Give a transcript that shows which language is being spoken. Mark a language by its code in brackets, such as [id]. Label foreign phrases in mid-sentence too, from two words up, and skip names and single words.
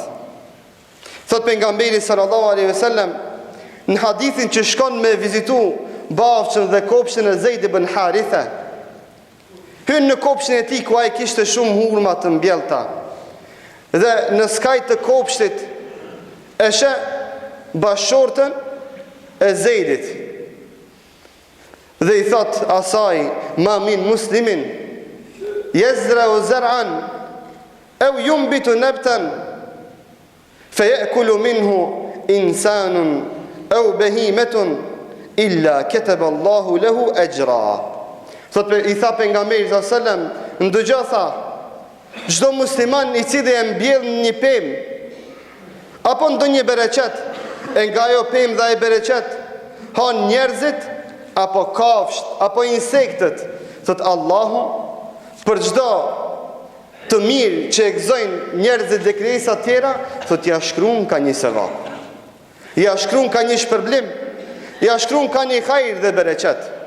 [sq] Thot pejgamberi [ar] صلى الله عليه وسلم [sq] në hadithin që shkon me vizitu bafshën dhe kopshtin e Zeid ibn Haritha, hyn në kopshtin e tij ku ai kishte shumë hurma të mbjellta. Dhe në skaj të kopshtit e sheh bashortën e Zeidit. Dhe i thot asaj, [ar] ما من مسلم يزرع زرعا أو ينبت نبتا فيأكل منه إنسان أو بهيمة إلا كتب الله له أجرا. [sq] Thot i tha pejgamberi [ar] صلى الله عليه وسلم, [sq] ndëgjoj tha, çdo musliman i cili e mbjell një pemë apo ndonjë bereqet, e nga ajo pemë dhe ai bereqet han njerëzit apo kafsht apo insektet, thot Allahu për çdo të mirë që e gëzojnë njerëzit dhe krijesat tjera, thot ja shkruan ka një sevap, ja shkruan ka një shpërblim, ja shkruan ka një hajër dhe bereqet.